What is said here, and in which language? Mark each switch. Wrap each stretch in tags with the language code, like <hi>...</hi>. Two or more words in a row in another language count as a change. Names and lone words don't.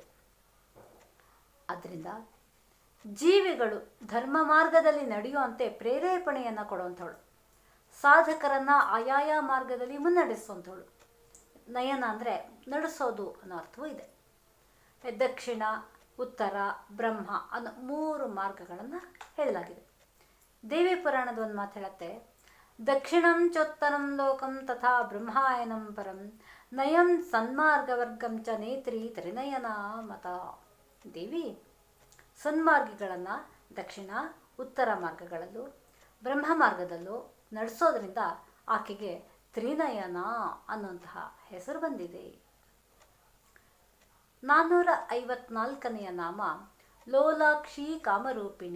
<kn>ಆದ್ದರಿಂದ ಜೀವಿಗಳು ಧರ್ಮ ಮಾರ್ಗದಲ್ಲಿ ನಡೆಯುವಂತೆ ಪ್ರೇರೇಪಣೆಯನ್ನು ಕೊಡುವಂಥವಳು, ಸಾಧಕರನ್ನು ಆಯಾಯ ಮಾರ್ಗದಲ್ಲಿ ಮುನ್ನಡೆಸುವಂಥವಳು. ನಯನ ಅಂದರೆ ನಡೆಸೋದು ಅನ್ನೋ ಅರ್ಥವೂ ಇದೆ. ದಕ್ಷಿಣ, ಉತ್ತರ, ಬ್ರಹ್ಮ ಅನ್ನೋ 3 ಮಾರ್ಗಗಳನ್ನು ಹೇಳಲಾಗಿದೆ. ದೇವಿ ಪುರಾಣದ ಒಂದು ಮಾತು ಹೇಳುತ್ತೆ,</kn> <sa>ದಕ್ಷಿಣಂ ಚೋತ್ತರಂ ಲೋಕಂ ತಥಾ ಬ್ರಹ್ಮಾಯನಂ ಪರಂ ನಯಂ ಸನ್ಮಾರ್ಗವರ್ಗಂ ಚ ನೇತ್ರಿ ತ್ರಿನಯನ ಮತ.</sa> <kn>ದೇವಿ ಸನ್ಮಾರ್ಗಿಗಳನ್ನು ದಕ್ಷಿಣ ಉತ್ತರ ಮಾರ್ಗಗಳಲ್ಲೂ ಬ್ರಹ್ಮ ಮಾರ್ಗದಲ್ಲೂ ನಡೆಸೋದ್ರಿಂದ ಆಕೆಗೆ ತ್ರಿನಯನ ಅನ್ನುವಂತಹ ಹೆಸರು ಬಂದಿದೆ. 454ನೆಯ ನಾಮ ಲೋಲಾಕ್ಷಿ ಕಾಮರೂಪಿಣಿ.</kn>